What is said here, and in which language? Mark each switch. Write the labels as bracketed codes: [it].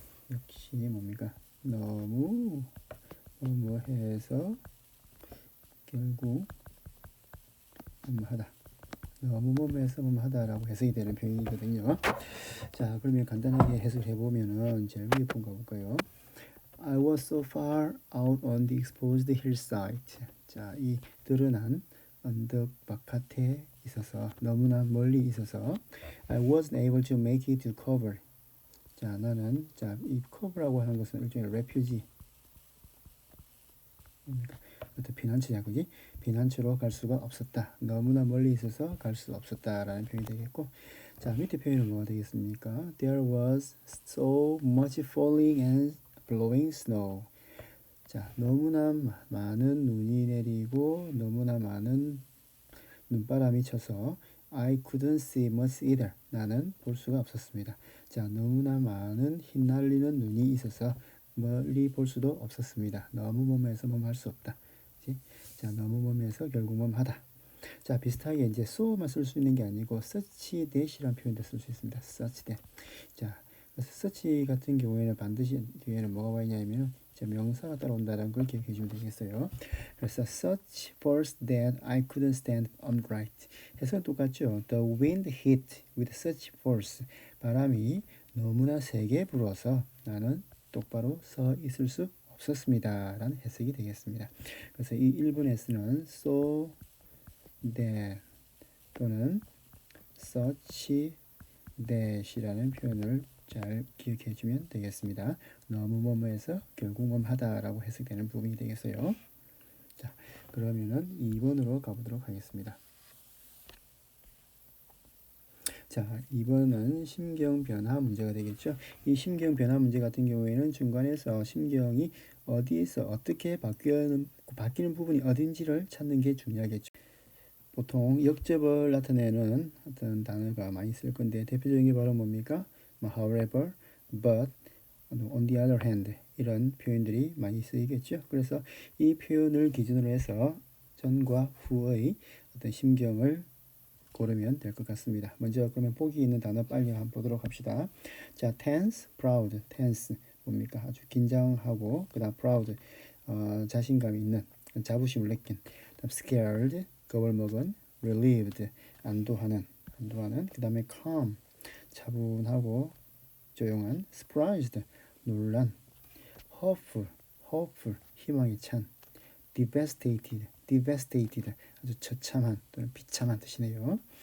[ko] 역시 뭡니까? 너무 해서 결국 뭐하다. 너무 뭐해서 뭐하다라고 해석이 되는 표현이거든요. 자, 그러면 간단하게 해석을 해보면은 제일 위에 본 거 볼까요? [en] I was so far out on the exposed hillside. [ko] 자, 이 드러난 언덕 바깥에 있어서 너무나 멀리 있어서 [en] I wasn't able to make it to cover. [ko] 자, 나는 이 cover라고 하는 것은 일종의 refugee. 어떤 피난처냐, 그지? 피난처로 갈 수가 없었다. 너무나 멀리 있어서 갈 수 없었다라는 표현이 되겠고, 자, 밑에 표현은 뭐가 되겠습니까? [en] There was so much falling and blowing snow. [ko] 자, 너무나 많은 눈이 내리고 너무나 많은 눈바람이 쳐서 [en] I couldn't see much either. [ko] 나는 볼 수가 없었습니다. 자, 너무나 많은 휘날리는 눈이 있어서 멀리 볼 수도 없었습니다. 너무 머무해서 뭐할 수 없다. 그치? 자, 너무 머무해서 결국 뭐하다. 자, 비슷하게 이제 so만 쓸 수 있는 게 아니고 such that이라는 표현도 쓸 수 있습니다. such that. 자, 그래서 such 같은 경우에는 반드시 뒤에는 뭐가 와 있냐면 명사가 따라온다는 걸 기억해 주면 되겠어요. 그래서 [en] such force that I couldn't stand upright. [ko] 해석은 똑같죠. [en] The wind hit with such force. [ko] 바람이 너무나 세게 불어서 나는 똑바로 서 있을 수 없었습니다. 라는 해석이 되겠습니다. 그래서 이 1번에서는 so that 또는 such that이라는 표현을 잘 기억해 주면 되겠습니다. 너무 뭐뭐해서 결국 뭐하다라고 해석되는 부분이 되겠어요. 자, 그러면은 2번으로 가보도록 하겠습니다. 자, 2번은 심경 변화 문제가 되겠죠. 이 심경 변화 문제 같은 경우에는 중간에서 심경이 어디에서 어떻게 바뀌는 부분이 어딘지를 찾는 게 중요하겠죠. 보통 역접을 나타내는 어떤 단어가 많이 쓸 건데 대표적인 게 바로 뭡니까? [en] however, but, on the other hand [ko] 이런 표현들이 많이 쓰이겠죠. 그래서 이 표현을 기준으로 해서 전과 후의 어떤 심경을 고르면 될 것 같습니다. 먼저 그러면 보기 있는 단어 빨리 한번 보도록 합시다. 자, tense, proud, tense 뭡니까? 아주 긴장하고 그다음 proud 자신감 있는 자부심을 느낀 그다음 scared 겁을 먹은 relieved 안도하는 그 다음에 calm 차분하고 조용한 surprised 놀란 hopeful 희망이 찬 devastated 아주 처참한 또는 비참한 뜻이네요.